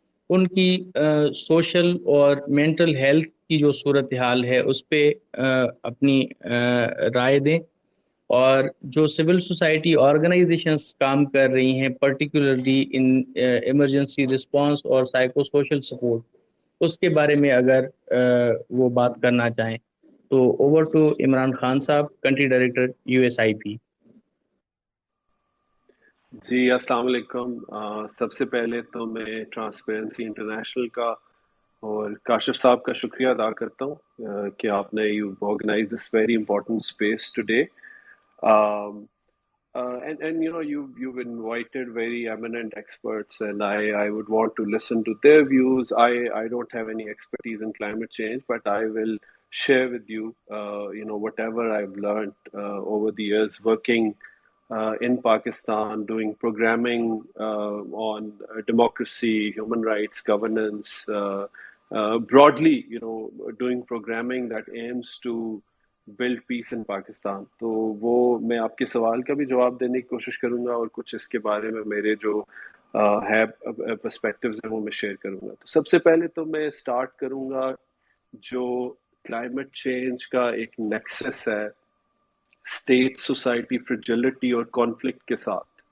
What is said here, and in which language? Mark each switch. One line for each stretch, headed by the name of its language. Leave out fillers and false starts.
Urdu: ان کی سوشل اور mental health کی جو صورتحال ہے اس پہ اپنی رائے دیں، اور جو سول سوسائٹی آرگنائزیشنز کام کر رہی ہیں پرٹیکولرلی ان ایمرجنسی رسپانس اور سائیکو سوشل سپورٹ، اس کے بارے میں اگر وہ بات کرنا چاہیں تو اوور ٹو عمران خان صاحب، کنٹری ڈائریکٹر USIP۔ جی السلام علیکم۔ سب سے پہلے تو میں ٹرانسپیرنسی انٹرنیشنل کا اور کاشف صاحب کا شکریہ ادا کرتا ہوں کہ آپ نے
English: You organise this very important space today. And you know you've invited very eminent experts, and I would want to listen to their views. I don't have any expertise in climate change, but I will share with you whatever I've learned over the years working in Pakistan, doing programming on democracy, human rights, governance, broadly, doing programming that aims to build peace in Pakistan.
Urdu: تو وہ میں آپ کے سوال کا بھی جواب دینے کی کوشش کروں گا اور کچھ اس کے بارے میں میرے جو ہے پرسپیکٹیوز ہیں وہ میں شیئر کروں گا. تو سب سے پہلے تو میں سٹارٹ کروں گا جو کلائمیٹ چینج کا ایک نیکسس ہے اسٹیٹ سوسائٹی فریجلٹی اور کانفلکٹ کے ساتھ.